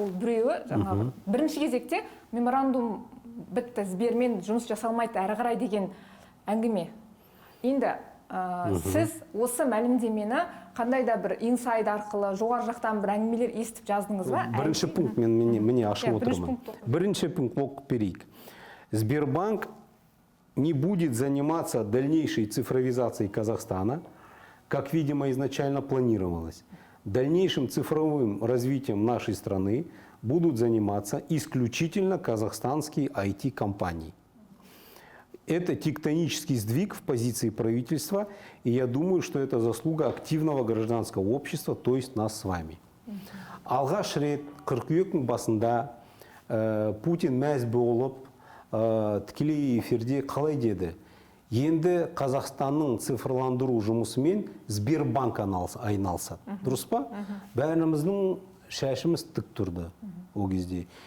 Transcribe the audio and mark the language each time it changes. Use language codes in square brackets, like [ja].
[kk] Ол біреуі жаңағы бірінші кезекте меморандум бітті, Сбермен жұмыс жасалмайды әрі қарай деген әңгіме. Енді сіз осы мәлімдемені қандай да бір инсайд арқылы жоғары жақтан бір әңгімелер естіп жаздыңыз ба? Бірінші пункт мен міне ашып отырмын. Бірінші пункт оқып берейік. [ru] Сбербанк не будет заниматься дальнейшей цифровизацией Казахстана, как, видимо, изначально планировалось. Дальнейшим цифровым развитием нашей страны будут заниматься исключительно казахстанские IT-компании. Это тектонический сдвиг в позиции правительства, и я думаю, что это заслуга активного гражданского общества, то есть нас с вами. [kk] Алғаш рет қыркүйектің басында Путин мәз болып тікелей эфирде қалай деді? Енді Қазақстанның цифрландыру жұмысымен Сбербанк айналысады. Дұрыс па? Бәріміздің шашымыз тік тұрды ол кезде.